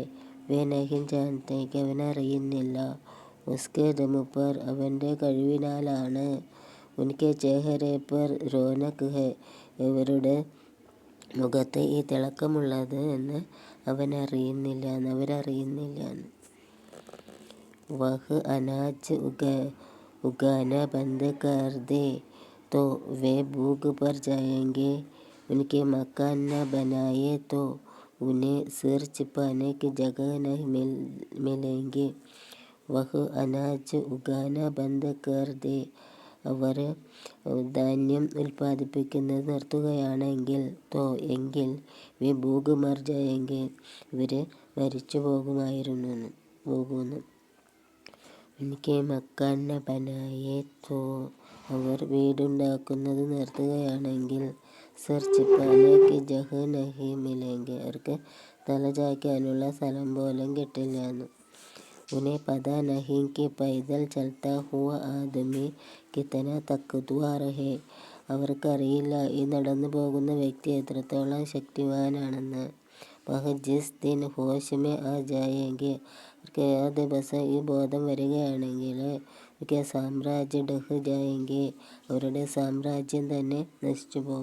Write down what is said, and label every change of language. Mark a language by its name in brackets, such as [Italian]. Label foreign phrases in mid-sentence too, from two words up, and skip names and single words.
[Hindi] वे नहीं जानते कि, [Malayalam] അവനറിയുന്നില്ല, [Hindi] उसके दम पर, [Malayalam] അവൻ്റെ കഴിവിനാലാണ്, [Hindi] उनके चेहरे पर रौनक है, [Malayalam] ഇവരുടെ മുഖത്ത് ഈ തിളക്കമുള്ളത് എന്ന് അവരറിയുന്നില്ല. [Hindi] वह अनाज उगाना बंद कर दे तो वे भूख पर जाएंगे, उनके मकान न बनाए तो उन्हें सिर छिपाने की जगह नहीं मिलेंगे. वह अनाज उगाना बंद कर दे, [Malayalam] അവർ ധാന്യം ഉൽപ്പാദിപ്പിക്കുന്നത് നിർത്തുകയാണെങ്കിൽ, എങ്കിൽ [Hindi] वे भूख मर जाएंगे, [Malayalam] ഇവർ മരിച്ചു പോകുന്നു. [Hindi] उनके मकान न बनाए तो, [Malayalam] അവർ വീടുണ്ടാക്കുന്നത് നിർത്തുകയാണെങ്കിൽ, [Hindi] सिर छिपाने की जगह नहीं मिलेंगे, [Malayalam] അവർക്ക് തല ചായ്ക്കാനുള്ള സ്ഥലം പോലും കിട്ടില്ല. [Hindi] ഉन्हें पता नहीं कि पैदल चलता हुआ आदमी कितना ताकतवर है, [Malayalam] അവർക്കറിയില്ല ഈ നടന്നു പോകുന്ന വ്യക്തി എത്രത്തോളം ശക്തിവാനാണെന്ന്. [Hindi] वह जिस दिन होश में आ जाएंगे, [Malayalam] അവർക്ക് ആ ദിവസം ഈ ബോധം വരികയാണെങ്കിൽ, [Hindi] उनके साम्राज्य ढह जाएंगे, [Malayalam] അവരുടെ സാമ്രാജ്യം തന്നെ നശിച്ചു പോകുന്നു.